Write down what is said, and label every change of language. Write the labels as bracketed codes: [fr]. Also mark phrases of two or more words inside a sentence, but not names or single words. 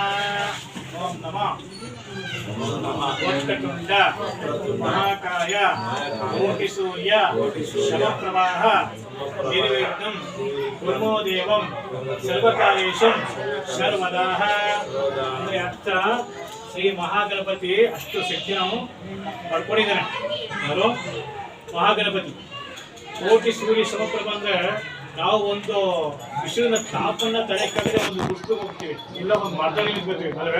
[sa] ओम नमः वक्रतुंड महाकाय कोटिसूर्य समप्रभाः निर्विघ्नं कुर्मो देवं सर्वकार्येषु सर्वदाः [kn] ಅಂದ್ರೆ ಅರ್ಥ ಶ್ರೀ ಮಹಾಗಣಪತಿ ಅಷ್ಟು ಶಕ್ತಿ ನಾವು ಪಡ್ಕೊಂಡಿದ್ದಾನೆ. ಯಾರು ಮಹಾಗಣಪತಿ [sa] ಕೋಟಿ ಸೂರ್ಯ ಸಮಪ್ರಭ [kn] ಅಂದ್ರೆ ನಾವು ಒಂದು ವಿಷಯದ ತಾಪನ್ನ ತಡೆಯಕ್ಕಾಗದೆ ಒಂದು ದುಡ್ಡು ಹೋಗ್ತೀವಿ, ಇಲ್ಲ ಒಂದು ಮರದಲ್ಲಿ ನಿಂತ್ಕೋತೀವಿ ಅಲ್ವೇ.